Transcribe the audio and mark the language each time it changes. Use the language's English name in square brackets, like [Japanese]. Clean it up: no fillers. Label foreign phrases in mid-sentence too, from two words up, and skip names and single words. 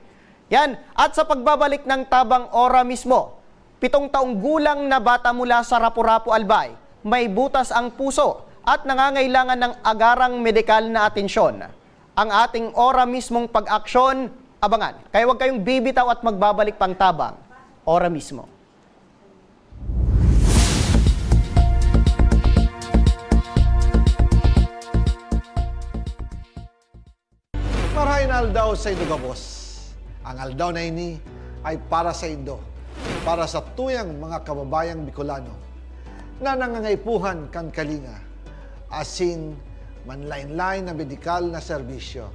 [Filipino] Yan, at sa pagbabalik ng Tabang Ora mismo, 7 taong gulang na bata mula sa Rapu-Rapu, Albay, may butas ang puso at nangangailangan ng agarang medikal na atensyon. Ang ating Ora mismong pag-aksyon, abangan. Kaya huwag kayong bibitaw at magbabalik pang Tabang Ora mismo. [Bikol] Marahin aldaw sa Indo Gabos. Ang aldaw na ini ay para sa Indo, para sa tuyang mga kababayang Bicolano na nangangaipuhan kan kalinga, asin manlain-lain na medikal na serbisyo.